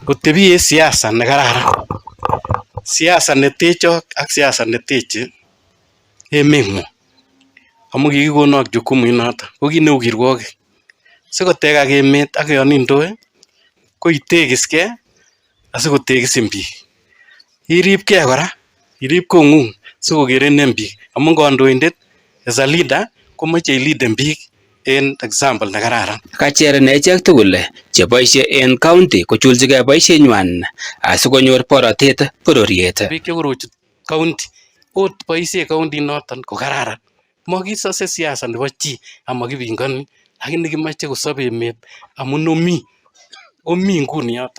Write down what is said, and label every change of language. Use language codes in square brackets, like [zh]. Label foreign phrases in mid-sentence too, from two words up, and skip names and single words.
[kln] Kotebie siasa nekararan, siasa netechok ak siasa neteche emengung amu kikikonok jukumu noto ko kit neu kirwokik sikotekak emet ak yon indoe ko itekiskei asikotekisin biik. Iripkei kora, irip kong'ung sikokerenen biik amu kandoindet [en] as a leader [kln] komoche iliden biik en example nekararan. Kacher nechek tugul cheboisie en county kochulchigei boisienywan asikonyor borotet bororiet. Biik chekorochut county ot boisie county noton ko kararan. Mokisose siasa nebo chi amakipingani lakini kimache kosob emet amun omi nguni yoton.